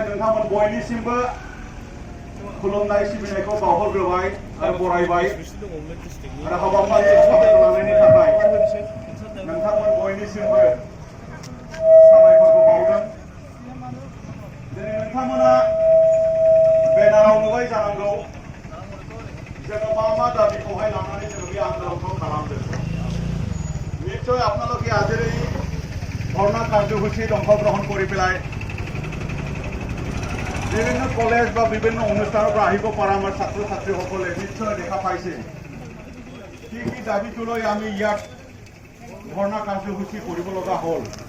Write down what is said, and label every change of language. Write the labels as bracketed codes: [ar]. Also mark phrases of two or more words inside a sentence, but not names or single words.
[brx] नोंथांमोन बयनिसिमबो खुलुमनाय सिबिनायखौ बावहरग्रोबाय आरो बरायबाय आरो हाबाफारियाव बाहागो लानायनि थाखाय नोंथांमोन बयनिसिमबो साबायखरखौ बावदों दिनै नोंथांमोना बेनाराव नुबाय जानांगौ जोङो मा दाबिखौहाय लानानै जोङो बे आन्दोलनखौ खालामदों [as] নিশ্চয় আপোনালোকে আজিৰ এই ধর্ণা কার্যসূচীত অংশগ্রহণ কৰি পেলাই বিভিন্ন কলেজ বা বিভিন্ন অনুষ্ঠানৰ পৰা আহিব পৰা আমাৰ ছাত্ৰ ছাত্ৰীসকলে নিশ্চয় দেখা পাইছে কি কি দাবীটো লৈ আমি ইয়াত ধৰ্ণা কাৰ্যসূচী কৰিব লগা হ'ল